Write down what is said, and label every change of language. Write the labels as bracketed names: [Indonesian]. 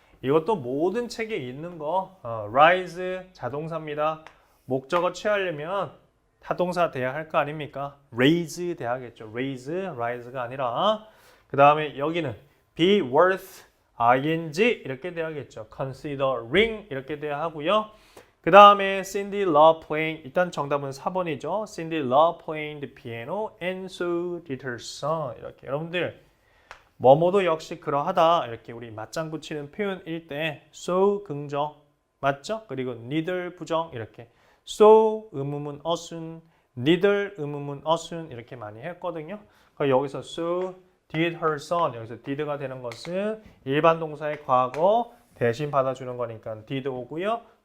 [Korean] 이것도 모든 책에 있는 거 rise 자동사입니다. 목적어 취하려면 타동사 돼야 할 거 아닙니까? raise 돼야겠죠. rise가 아니라 그 다음에 여기는 be worth ing 이렇게 돼야겠죠. considering 이렇게 돼야 하고요. 그 다음에 Cindy loved playing. 일단 정답은 4번이죠. [English] Cindy loved playing the piano and so did her son. [Korean] 이렇게 여러분들 뭐뭐도 역시 그러하다 이렇게 우리 맞장 붙이는 표현일 때 so 긍정 맞죠? 그리고 neither 부정 이렇게 so 의문문 어순 neither 의문문 어순 이렇게 많이 했거든요. 그러니까 여기서 so did her son 여기서 did가 되는 것은 일반 동사의 과거 대신 받아주는 거니까 did 오고요.